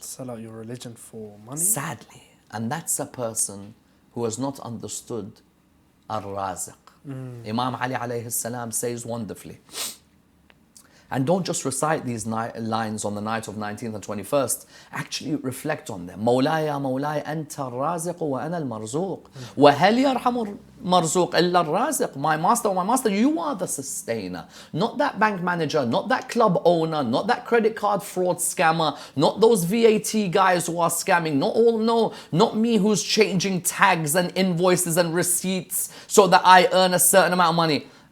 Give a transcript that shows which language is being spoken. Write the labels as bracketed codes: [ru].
[en] Sell out your religion for money? Sadly. And that's a person who has not understood Ar-Raziq. Imam Ali alayhi salam says wonderfully. And don't just recite these lines on the night of 19th and 21st. Actually reflect on them. [ar] مولاي يا مولاي أنت الرازق وأنا المرزوق وهل يرحم المرزوق إلا الرازق. [en] My master, you are the sustainer. Not that bank manager, not that club owner, not that credit card fraud scammer, not those VAT guys who are scamming, not me who's changing tags and invoices and receipts so that I earn a certain amount of money.